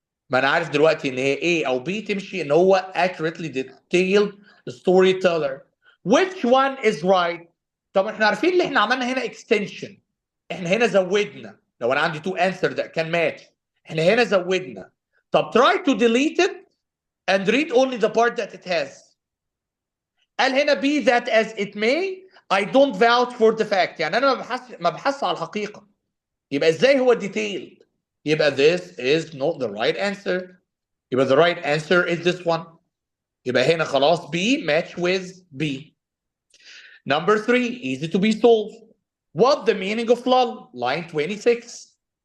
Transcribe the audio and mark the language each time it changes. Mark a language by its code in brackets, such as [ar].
[ar] ما انا عارف دلوقتي ان هي A او B تمشي ان هو accurately detailed storyteller. [en] Which one is right؟ [ar] طب احنا عارفين اللي احنا عملنا هنا extension. احنا هنا زودنا. لو انا عندي [en] two answer that can match [ar] احنا هنا زودنا. [en] طب try to delete it and read only the part that it has. [ar] قال هنا [en] be that as it may I don't vouch for the fact. [ar] يعني انا ما بحثش على الحقيقة. يبقى ازاي هو detailed؟ يبقى [en] this is not the right answer. يبقى the right answer is this one. [ar] يبقى هنا خلاص [en] B match with B. Number 3 easy to be solved. What the meaning of lull? Line 26.